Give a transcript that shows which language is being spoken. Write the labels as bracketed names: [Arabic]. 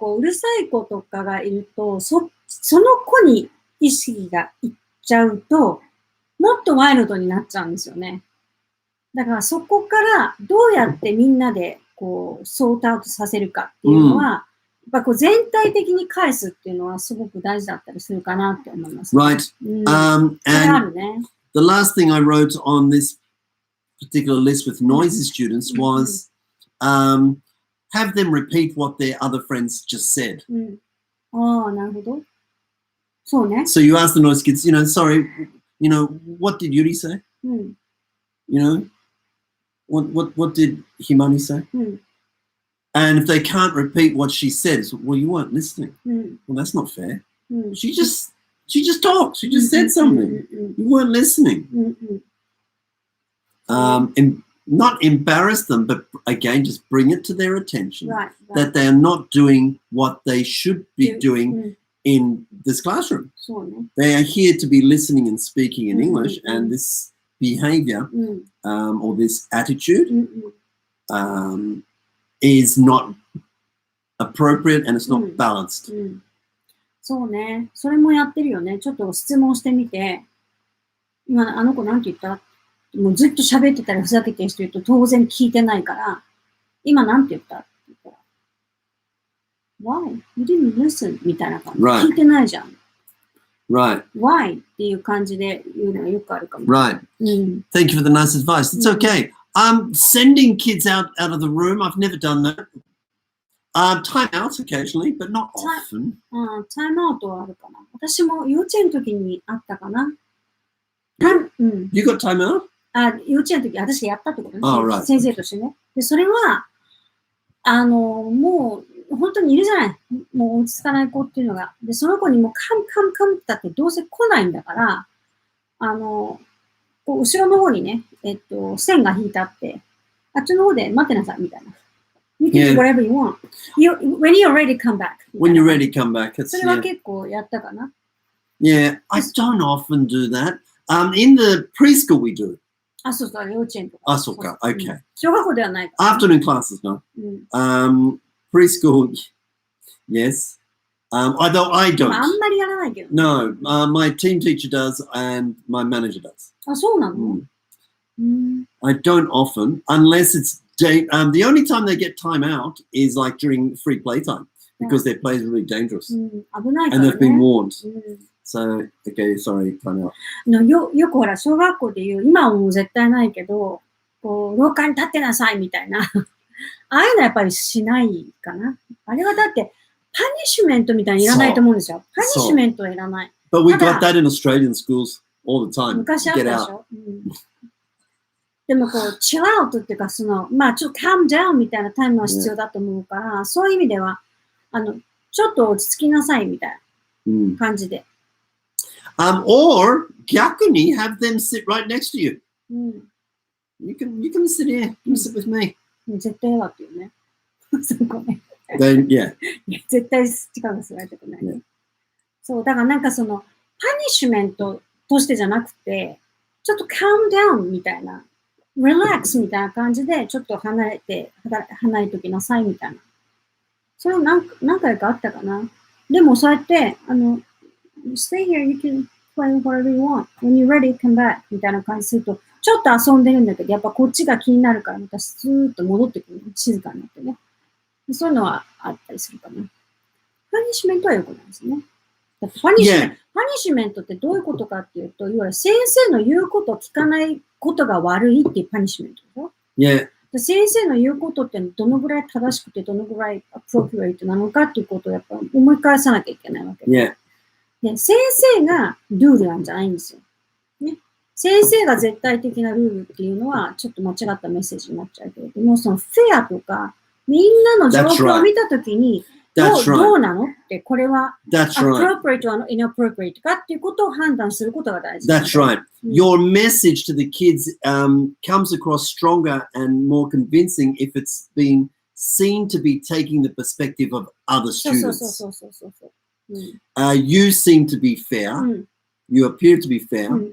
[Japanese] こう、うるさい子とかがいると、その子に意識がいっちゃうと、もっとワイルドになっちゃうんですよね。だからそこからどうやってみんなでこう、ソートアウトさせるかっていうのは、やっぱこう全体的に返すっていうのはすごく大事だったりするかなって思います、ね。 [English] Right. And the last thing I wrote on this particular list with noisy students was have them repeat what their other friends just said. [Japanese] なるほど。そうね。 [English] So you ask the noisy kids, sorry, what did Yuri say? What did Himani say? And if they can't repeat what she said, well, you weren't listening. Well, that's not fair. She just talked. She just said something. You weren't listening. And not embarrass them, but again, just bring it to their attention that they are not doing what they should be doing in this classroom. They are here to be listening and speaking in English, and this behavior or this attitude is not appropriate and it's not balanced. [Japanese] そうね。それもやってるよね。ちょっと質問してみて、今、あの子なんて言った？もうずっと喋ってたらふざけてる人いると当然聞いてないから、今なんて言った？って言ったら、 [English] Why? You didn't listen? [Japanese] みたいな感じ。聞いてないじゃん。 [English] Right. Why? [Japanese] っていう感じで言うのはよくあるかも。 [English] Right. Thank you for the nice advice. It's okay. Sending kids out of the room, I've never done that. Time out occasionally, but not often. [Japanese] タイムアウトはあるかな。私も幼稚園の時にあったかな。 [English] You got time out? [Japanese] 幼稚園の時、私やったってことね。 [English] Right. [Japanese] 先生としてね。で、それは、もう、本当にいるじゃない。もう落ち着かない子っていうのが。で、その子にもうカムってってどうせ来ないんだから、こう後ろの方にね、線が引いてあって、あっちの方で待ってなさいみたいな。 [English] You can do whatever you want. When you're ready, come back. When you're ready, come back. [Japanese] それは結構やったかな。 [English] Yeah, I don't often do that. In the preschool we do. [Japanese] あ、そうそう、幼稚園とか。そうか。 [English] Okay. [Japanese] 小学校ではないか [English] ら。Afternoon classes, no. Preschool, yes. I don't. [Japanese] あんまりやらないけど。 [English] No, my team teacher does and my manager does. [Japanese] あ、そうなの [English] I don't often, unless it's the only time they get time out is like during free playtime because their play is really dangerous. [Japanese] 危ないから [English] And [Japanese] ね。 [English] they've been warned. So, okay, sorry, time out. [Japanese] よくほら、小学校で言う、今はもう絶対ないけど、こう、廊下に立ってなさいみたいな。ああいうのやっぱりしないかな。あれはだって、パニッシュメントみたいにいらないと思うんですよ。パニッシュメントはいらない。 [English] But we got that in Australian schools all the time. [Japanese] 昔あったでしょ。でもこう、チルアウトっていうか、まあちょっと [English] calm down [Japanese] みたいなタイムは必要だと思うから、そういう意味では、ちょっと落ち着きなさいみたいな感じで。 [English] Or [Japanese] 逆に [English] have them sit right next to you. You can sit here. You can sit with me. [Japanese] 絶対だっていうね。そこね。 [English] Then, yeah. [Japanese] 絶対力がすられたくない。そう、だからなんかパニッシュメントとしてじゃなくて、ちょっと [English] calm down [Japanese] みたいな、 [English] relax [Japanese] みたいな感じで、ちょっと離れておきなさいみたいな。それ何回かあったかな。でもそうやって、 [English] stay here, you can play whatever you want. When you're ready, come back. [Japanese] みたいな感じすると、ちょっと遊んでるんだけど、やっぱこっちが気になるから、またスーッと戻ってくる。静かになってね。そういうのはあったりするかな。パニッシュメントは良くないですね。だってパニッシュメントってどういうことかっていうと、いわゆる先生の言うことを聞かないことが悪いっていうパニッシュメントでしょ。 [English] Yeah. [Japanese] 先生の言うことってどのぐらい正しくて、どのぐらいアプロプリエイトなのかっていうことをやっぱ思い返さなきゃいけないわけで。 [English] Yeah. [Japanese] で、先生がルールなんじゃないんですよ。ね。先生が絶対的なルールっていうのは、ちょっと間違ったメッセージになっちゃうけれども、そのフェアとか、みんなの状況を見たときに、どうなのって、これは、 [English] appropriate [Japanese] は [English] inappropriate [Japanese] かっていうことを判断することが大事。 [English] That's right. Your message to the kids comes across stronger and more convincing if it's been seen to be taking the perspective of other students. You seem to be fair. You appear to be fair.